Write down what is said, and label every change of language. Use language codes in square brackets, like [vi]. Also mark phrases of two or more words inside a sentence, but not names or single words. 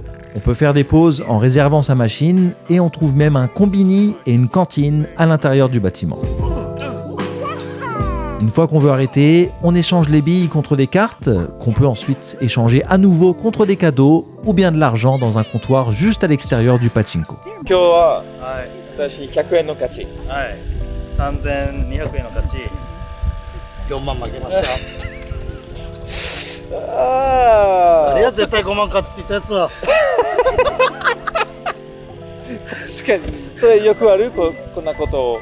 [fr] On peut faire des pauses en réservant sa machine et on trouve même un combini et une cantine à l'intérieur du bâtiment. Une fois qu'on veut arrêter, on échange les billes contre des cartes qu'on peut ensuite échanger à nouveau contre des cadeaux ou bien de l'argent dans un comptoir juste à l'extérieur du pachinko. [ja] 今日は私100円の勝ち。はい、3200円の勝ち。 4万負けましたああれは絶対5万勝つって言ったやつは確かにそれよくあるこんなことを。